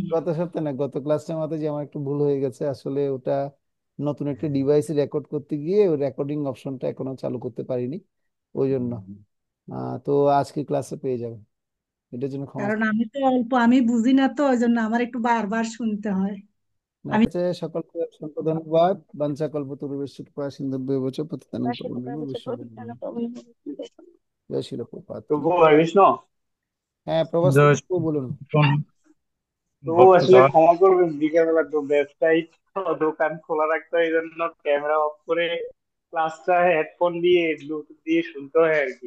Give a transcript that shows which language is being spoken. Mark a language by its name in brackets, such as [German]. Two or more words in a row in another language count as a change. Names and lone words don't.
[Bangla] গত সপ্তাহে না, গত ক্লাসটার মাতাজি আমার একটু ভুল হয়ে গেছে। আসলে ওটা নতুন একটা ডিভাইসে রেকর্ড করতে গিয়ে ওই রেকর্ডিং অপশনটা এখনো চালু করতে পারিনি, ওই জন্য। তো আজকে ক্লাসে পেয়ে যাবেন, এটার জন্য ক্ষমা। কারণ আমি তো অল্প, আমি বুঝি না, তো ওই জন্য আমার একটু বারবার শুনতে হয়। না, আমি ঠিক আছে, সকলকে অসংখ্য ধন্যবাদ। [Sanskrit] বাঞ্ছা কল্পতরুভ্যশ্চ কৃপা সিন্ধুভ্যেব চ পতিতানাং পাবনেভ্যো বৈষ্ণবেভ্যো। [Bangla] জয় শিল প্রপাত কি। প্রভু হরে কৃষ্ণ। হ্যাঁ, প্রভাস জয় প্রভু বলুন। প্রভু আসলে ক্ষমা করবেন, বিকেলবেলা তো ব্যবসায়িক দোকান খোলা রাখতে হয়, এই জন্য ক্যামেরা অফ করে ক্লাসটা হেডফোন দিয়ে ব্লুটুথ দিয়ে শুনতে হয় আর কি।